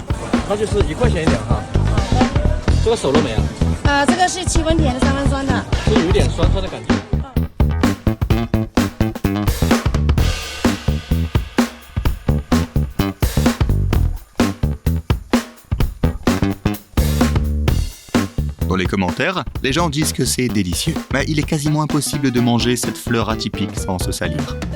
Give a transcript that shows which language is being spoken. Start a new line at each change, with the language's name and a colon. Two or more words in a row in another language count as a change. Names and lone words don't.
Chinese: 它就是1块钱一两哈。这个熟了没啊？这个是7分甜的3分酸的。就有点酸酸的感觉。
French: Dans les commentaires, les gens disent que c'est délicieux, mais il est quasiment impossible de manger cette fleur atypique sans se salir.